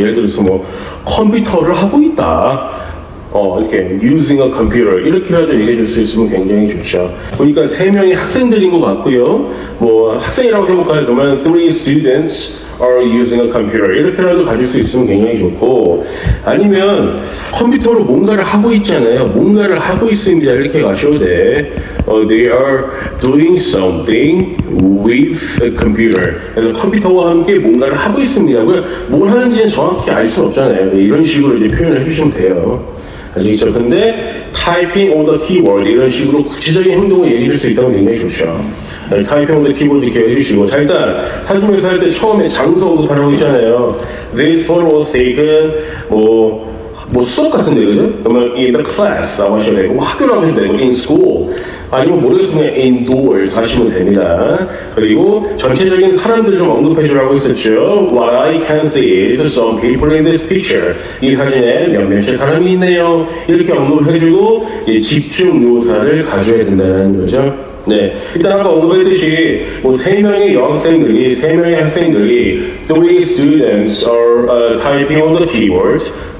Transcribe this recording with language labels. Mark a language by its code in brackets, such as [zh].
[ko] 예를 들어서 뭐 컴퓨터를 하고 있다. 이렇게 [en] using a computer [ko] 이렇게라도 얘기해 줄 수 있으면 굉장히 좋죠. 보니까 3명의 학생들인 것 같고요. 뭐 학생이라고 해볼까요? 그러면 [en] 3 students are using a computer [ko] 이렇게라도 가질 수 있으면 굉장히 좋고, 아니면 컴퓨터로 뭔가를 하고 있잖아요. 뭔가를 하고 있습니다. 이렇게 가셔도 돼. [en] They are doing something with a computer. [ko] 그래서 컴퓨터와 함께 뭔가를 하고 있습니다. 뭘 하는지는 정확히 알 수는 없잖아요. 이런 식으로 이제 표현을 해주시면 돼요. 아시겠죠? 근데 타이핑 [en] on the keyboard [ko] 이런 식으로 구체적인 행동을 얘기해 줄 수 있다면 굉장히 좋죠. 타이핑 [en] on the keyboard [ko] 이렇게 얘기해 주시고, 자, 일단 사진 묘사할 때 처음에 장소 언급하라고 했잖아요. [en] This photo was taken [ko] 뭐 수업 같은데, 그죠? 그러면 [en] in the class [ko] 라고 하셔도 되고, 학교라고 해도 되고, [en] in school, [ko] 아니면 모르겠으면 indoors 하시면 됩니다. 그리고 전체적인 사람들 좀 언급해 주라고 했었죠. [en] What I can see is some people in this picture. [ko] 이 사진에 몇몇의 사람이 있네요. 이렇게 언급을 해주고 집중 묘사를 가져야 된다는 거죠. 네, 일단 아까 언급했듯이 뭐 3명의 여학생들이, 3명의 학생들이 [en] 3 students are typing on the keyboard.